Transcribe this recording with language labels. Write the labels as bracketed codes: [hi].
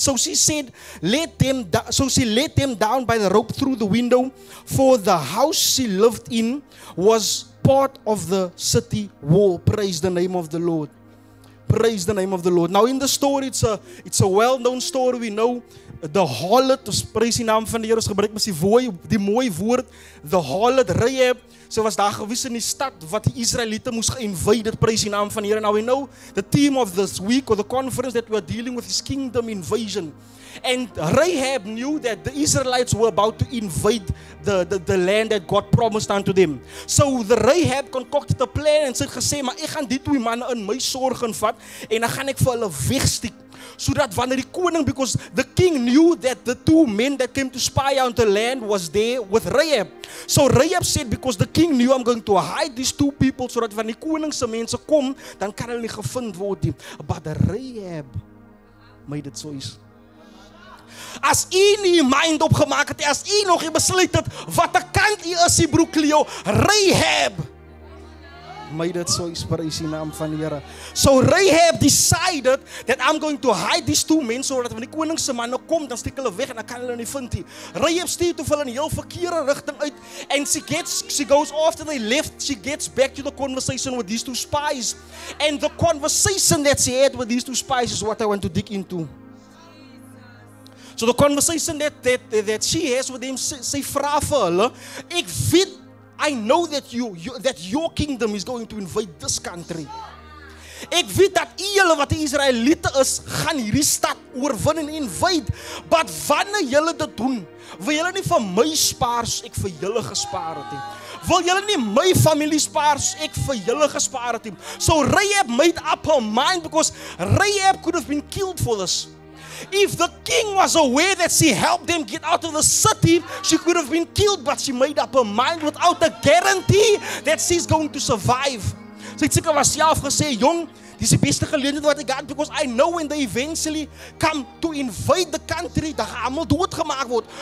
[en] So she let them down by the rope through the window, for the house she lived in was part of the city wall. Praise the name of the Lord. Praise the name of the Lord. Now in the story, it's a well-known story. We know the harlot, [af] ons prys die naam van die Here, ons gebruik mos die mooi woord, the harlot Rahab, so was daar gewis in die stad wat die Israeliete moes ge-invade, prys die naam van die Here. [en] Now we know the theme of this week or the conference that we are dealing with is kingdom invasion. And Rahab knew that the Israelites were about to invade the land that God promised unto them. So the Rahab concocted a plan [af] en sy het gesê, maar ek gaan die twee manne in my sorg vat en dan gaan ek vir hulle wegsteek. [en] So that [af] wanneer die koning, [en] because the king knew that the two men that came to spy out the land was there with Rahab. So Rahab said, because the king knew, I'm going to hide these two people, so that [af] wanneer die koningse mense kom, dan kan hulle nie gevind word nie. [en] But the Rahab made it so easy. [af] As u nie mind opgemaak het, as u nog nie besluit het, wat 'n kant u is, broer Cleo, [en] Rahab made it so easy, [af] prys die naam van die Here. [en] So Rahab decided that I'm going to hide these two men, [af] so dat wanneer die koningse manne kom, dan steek hulle weg en dan kan hulle nie vind nie. Rahab stuur toe hulle in 'n heel verkeerde rigting uit, [en] and she goes after they left, she gets back to the conversation with these two spies, and the conversation that she had with these two spies is what I want to dig into. So the conversation that she has with them, [af] sy vra vir hulle, ek weet, [en] I know that your kingdom is going to invade this country. [af] Ek weet dat julle wat die Israeliete is, gaan hierdie stad oorwin en invade. But wanneer julle dit doen, wil julle nie vir my spaar soos ek vir julle gespaar het nie. Wil julle nie my familie spaar soos ek vir julle gespaar het nie. [en] So Rahab made up her mind, because Rahab could have been killed for this. If the king was aware that she helped them get out of the city, she could have been killed, but she made up her mind without a guarantee that she's going to survive. [af] Sy het seker was self gesê, jong, dis die beste geleentheid wat ek het, [en] because I know when they eventually come to invade the country, [af] dan gaan almal doodgemaak word.